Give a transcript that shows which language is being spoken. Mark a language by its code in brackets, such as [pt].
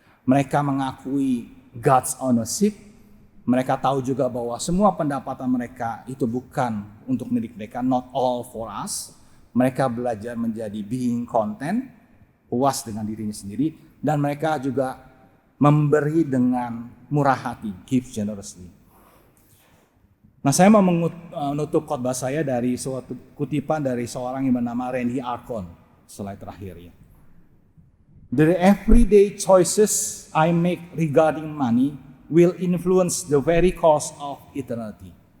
[id] Mereka mengakui [en] God's ownership. [id] Mereka tahu juga bahwa semua pendapatan mereka itu bukan untuk milik mereka, [en] not all for us. [id] Mereka belajar menjadi [en] being content, [id] puas dengan dirinya sendiri, dan mereka juga memberi dengan murah hati, [en] give generously. [id] Nah, saya mau menutup khotbah saya dari suatu kutipan dari seorang yang bernama Randy Alcorn, slide terakhir ya. [en] The everyday choices I make regarding money will influence the very course of eternity.